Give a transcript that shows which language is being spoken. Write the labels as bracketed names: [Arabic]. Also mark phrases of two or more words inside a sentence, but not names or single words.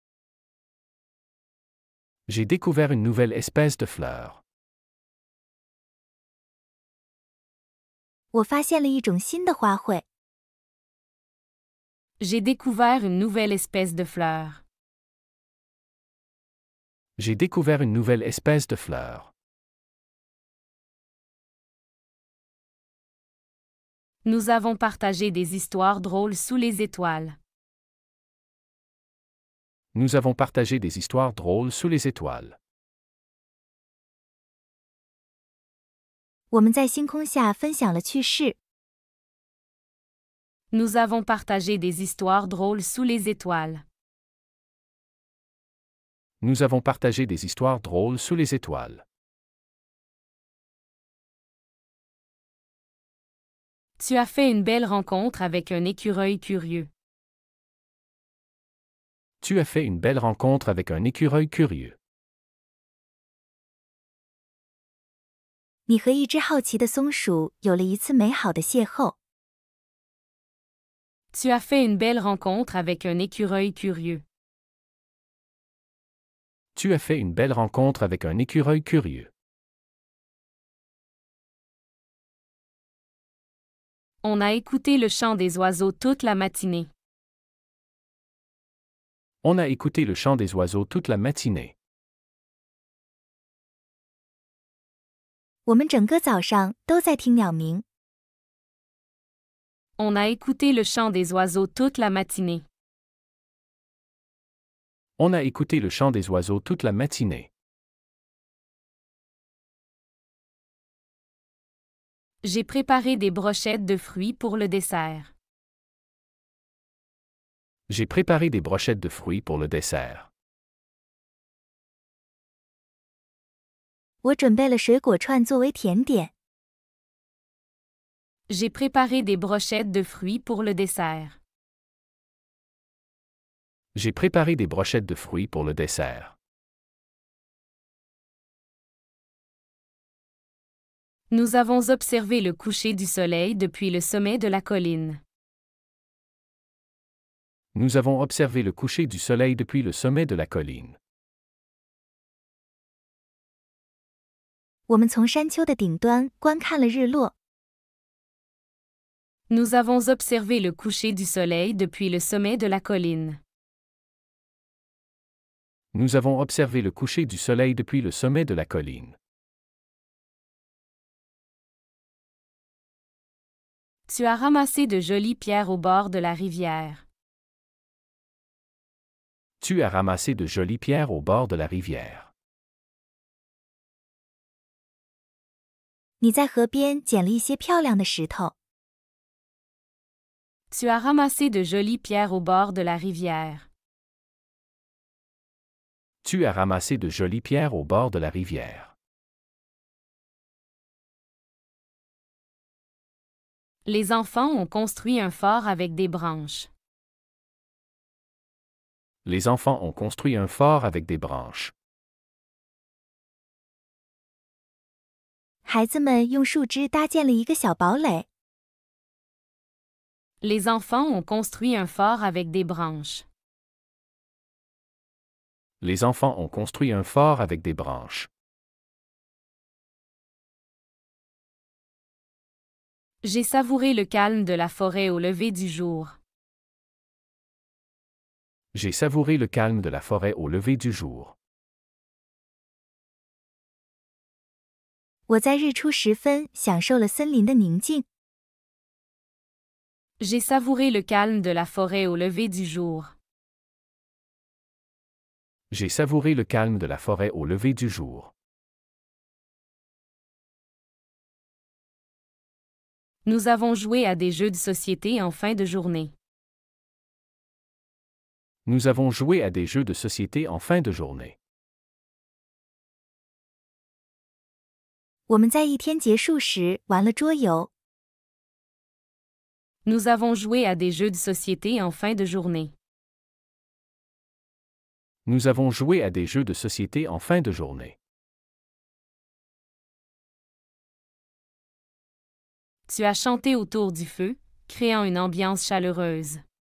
[French] J'ai découvert une nouvelle espèce de fleur. [Chinese] 我发现了一种新的花卉。 [French] J'ai découvert une nouvelle espèce de fleur. J'ai découvert une nouvelle espèce de fleur. Nous avons partagé des histoires drôles sous les étoiles. Nous avons partagé des histoires drôles sous les étoiles. [Chinese] 我们在星空下分享了趣事。 [French] Nous avons partagé des histoires drôles sous les étoiles. Nous avons partagé des histoires drôles sous les étoiles. Tu as fait une belle rencontre avec un écureuil curieux. Tu as fait une belle rencontre avec un écureuil curieux. [Chinese] 你和一只好奇的松鼠有了一次美好的邂逅。 [French] Tu as fait une belle rencontre avec un écureuil curieux. Tu as fait une belle rencontre avec un écureuil curieux. On a écouté le chant des oiseaux toute la matinée. On a écouté le chant des oiseaux toute la matinée. [Chinese] 我们整个早上都在听鸟鸣。 [French] On a écouté le chant des oiseaux toute la matinée. On a écouté le chant des oiseaux toute la matinée. J'ai préparé des brochettes de fruits pour le dessert. J'ai préparé des brochettes de fruits pour le dessert. [Chinese] 我准备了水果串作为甜点。 [French] J'ai préparé des brochettes de fruits pour le dessert. J'ai préparé des brochettes de fruits pour le dessert. Nous avons observé le coucher du soleil depuis le sommet de la colline. Nous avons observé le coucher du soleil depuis le sommet de la colline. [Chinese] 我们从山丘的顶端观看了日落。 [French] Nous avons observé le coucher du soleil depuis le sommet de la colline. Nous avons observé le coucher du soleil depuis le sommet de la colline. Tu as ramassé de jolies pierres au bord de la rivière. Tu as ramassé de jolies pierres au bord de la rivière. [Chinese] 你在河边捡了一些漂亮的石头。 [French] Tu as ramassé de jolies pierres au bord de la rivière. Tu as ramassé de jolies pierres au bord de la rivière. Les enfants ont construit un fort avec des branches. Les enfants ont construit un fort avec des branches. [Chinese] 孩子们用树枝搭建了一个小堡垒。 [French] Les enfants ont construit un fort avec des branches. Les enfants ont construit un fort avec des branches. J'ai savouré le calme de la forêt au lever du jour. J'ai savouré le calme de la forêt au lever du jour. [Chinese] 我在日出时分享受了森林的宁静。 [French] J'ai savouré le calme de la forêt au lever du jour. J'ai savouré le calme de la forêt au lever du jour. Nous avons joué à des jeux de société en fin de journée. Nous avons joué à des jeux de société en fin de journée. [Chinese] 我们在一天结束时玩了桌游。 [French] Nous avons joué à des jeux de société en fin de journée. Nous avons joué à des jeux de société en fin de journée. Tu as chanté autour du feu, créant une ambiance chaleureuse.